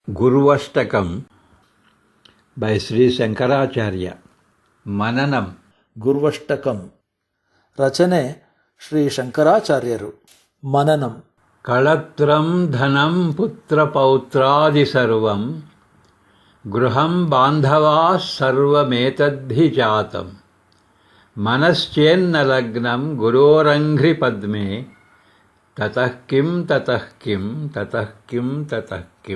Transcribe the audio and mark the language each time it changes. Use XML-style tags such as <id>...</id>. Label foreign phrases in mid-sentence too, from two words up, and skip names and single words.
<en>Gurvashtakam by Sri Shankaracharya. Mananam.</en> <kn>ಗುರ್ವಷ್ಟಕಂ ರಚನೆ ಶ್ರೀ ಶಂಕರಾಚಾರ್ಯರು. ಮನನಂ.</kn> <sa>ಕಳತ್ರಂ ಧನಂ ಪುತ್ರ ಪೌತ್ರಾದಿ ಸರ್ವಂ ಗೃಹಂ ಬಾಂಧವಾ ಸರ್ವಮೇತದ್ಧಿ ಜಾತಂ ಮನಶ್ಚೇನ್ನ ಲಗ್ನಂ ಗುರೋರಂಘ್ರಿ ಪದ್ಮೆ ತತಃ ಕಿಂ ತತಃ ಕಿಂ ತತಃ ಕಿಂ ತತಃ ಕಿಂ.</sa>